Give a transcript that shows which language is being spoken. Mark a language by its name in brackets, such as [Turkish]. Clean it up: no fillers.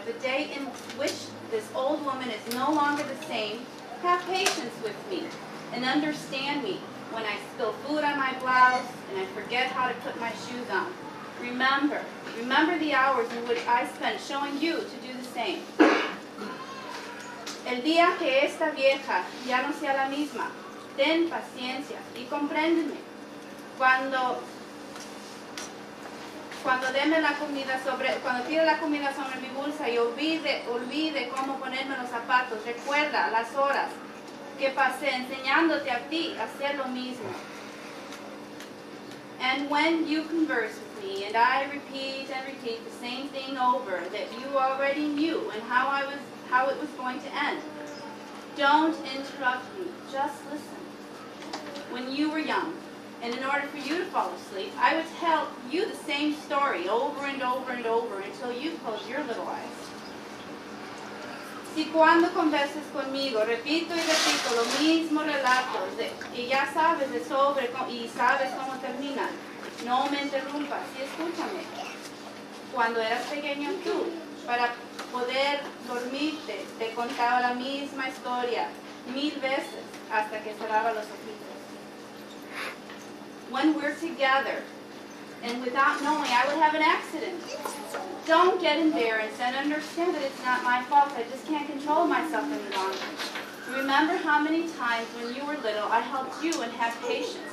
[English] The day in which this old woman is no longer the same. Have patience with me and understand me when I spill food on my blouse and I forget how to put my shoes on. Remember the hours in which I spent showing you to do the same. [Spanish] El día que esta vieja ya no sea la misma. Ten paciencia y compréndeme. Cuando tire la comida sobre mi bolsa y olvide cómo ponerme los zapatos, recuerda las horas que pasé enseñándote a ti a hacer lo mismo. [English] And when you converse with me and I repeat the same thing over that you already knew and how it was going to end, don't interrupt me, just listen. When you were young, and in order for you to fall asleep, I would tell you the same story over and over and over until you close your little eyes. [Spanish] Si cuando conversas conmigo repito y repito los mismos relatos y ya sabes de sobre y sabes cómo terminan, no me interrumpas y escúchame. Cuando eras pequeño tú, para poder dormirte, te contaba la misma historia 1000 veces hasta que cerraba los ojitos. [English] When we're together, and without knowing, I would have an accident. Don't get embarrassed and understand that it's not my fault. I just can't control myself any longer. Remember how many times when you were little, I helped you and had patience.